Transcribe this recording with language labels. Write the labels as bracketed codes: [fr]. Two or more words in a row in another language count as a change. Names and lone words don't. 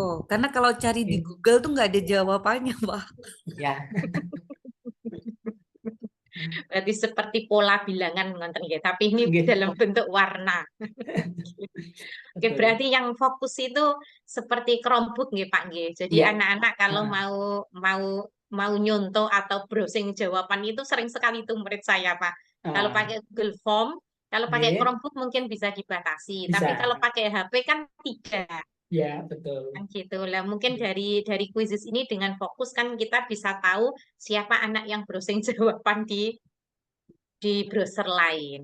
[id] Karena kalau cari di Google tuh nggak ada jawabannya Pak. Ya, Berarti seperti pola bilangan ngonten nggih, tapi ini nggih. dalam bentuk warna. Oke, Betul. berarti yang fokus itu seperti Chromebook nggih Pak nggih. Jadi Iya. anak-anak kalau Nah, mau nyontoh atau browsing jawaban itu sering sekali itu murid saya Pak. Kalau pakai Google Form, kalau pakai nggih, Chromebook mungkin bisa dibatasi, tapi bisa. kalau pakai HP kan tidak. Ya, betul. Kan gitu lah. Mungkin dari kuisis ini dengan fokus kan kita bisa tahu siapa anak yang browsing jawaban di browser lain.